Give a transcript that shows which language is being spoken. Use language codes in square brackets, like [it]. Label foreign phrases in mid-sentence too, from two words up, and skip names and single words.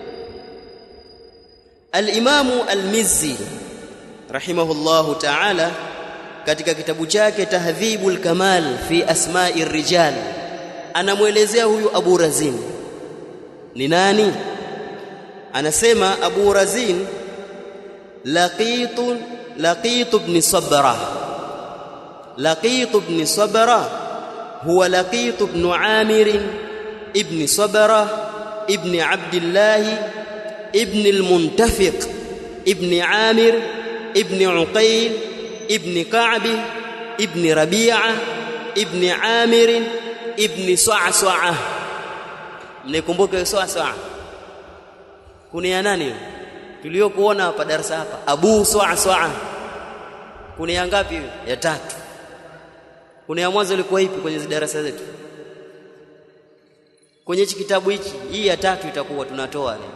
[sw] Al-Imamu Al-Mizzi [ar] رحمه الله تعالى [sw] katika kitabu chake Tahdhibul Kamal fi Asma'ir Rijal anamuelezea huyu Abu Razin ni nani. Anasema Abu Razin Laqit ibn Sabra. Laqit ibn Sabra huwa Laqit ibn Amir ibn Sabra ibn Abdullah ibn al-Muntafiq ibn Amir ibn Uqayl ibn Ka'b ibn Rabi'a ibn Amir ibn Sa'sa'a. Mnikumbuke Sa'sa'a kunia nani tuliokuona hapa darasa hapa? Abu Sa'sa'a. Kunia ngapi? Ya tatu. Kunia mwanzo ilikuwa ipi kwenye darasa zetu? Kwenye hichi kitabu hichi, hii ya tatu itakuwa tunatoa leo.